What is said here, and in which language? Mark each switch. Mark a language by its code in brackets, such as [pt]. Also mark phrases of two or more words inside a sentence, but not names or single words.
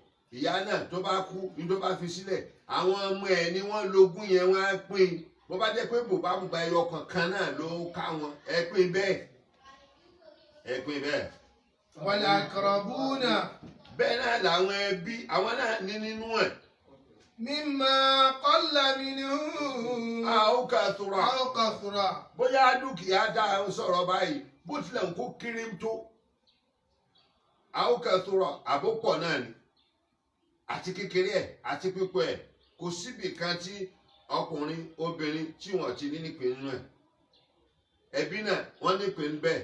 [yo] Ìyá náà tó bá kú ní tó bá fi sílẹ̀, àwọn ọmọ ẹ̀ ni wọ́n logún yẹn wọ́n á pín. Bó bá jẹ́ pé bùbá ẹyọ kankan náà ló ká wọn, ẹ pín bẹ́ẹ̀. [ar] والأقربون. [yo] Bẹ́ẹ̀ náà làwọn ẹbí àwọn náà ní nínú ẹ̀. [ar] مما قل منه. أو كثر. [yo] Bóyá dúkìá dá sọ̀rọ̀ báyìí bó tilẹ̀ ń kó kéré tó. [ar] أو كثر [yo] àbópọ̀ náà ni. Àti kékeré ẹ̀ àti pípọ̀ ẹ̀ kò síbì kan tí ọkùnrin obìnrin tí wọ́n ti ní nípìn nínú ẹ̀. Ẹbí náà wọ́n nípìn bẹ́ẹ̀.